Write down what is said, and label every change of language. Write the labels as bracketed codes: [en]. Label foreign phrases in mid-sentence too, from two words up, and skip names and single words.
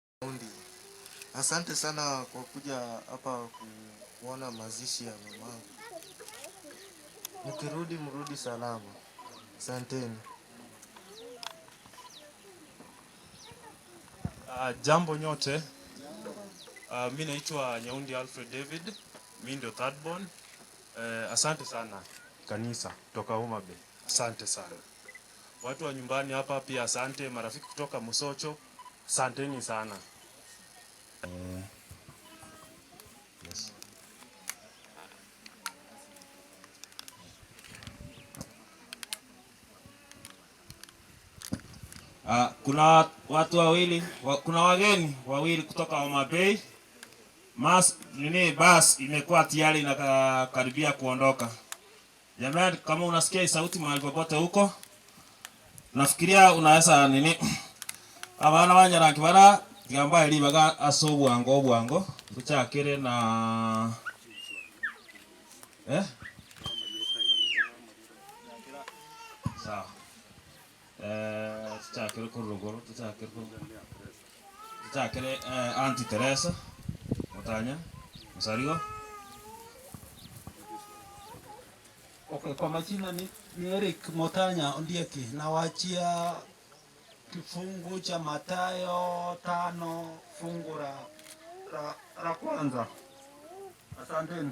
[sw] Asante sana kwa kuja hapa kuona mazishi ya mama. Mkirudi mrudi salama. Asanteni. Jambo nyote. Mimi naitwa Nyaundi Alfred David. Mimi ndio [en] third born. [sw] Asante sana kanisa kutoka Ngomma Bay. Asante sana. Watu wa nyumbani hapa pia asante, marafiki kutoka Musocho. Asanteni sana. Yes. Kuna watu wawili, kuna wageni wawili kutoka Ngomma Bay. Bus imekuwa tayari na karibia kuondoka. Jamani, kama unasikia sauti mahali popote huko, nafikiria unaweza [guz] abana banyara kibara gamba ili baga asobwango tuchakire [sw] na sawa. [guz] Tuchakire kurugoro, tuchakire Auntie Teresa Motanya Msarigo. [sw] Okay, kwa majina ni Eric Motanya Ondieki, nawachia kifungu cha Mathayo 5 fungu la kwanza. Asanteni.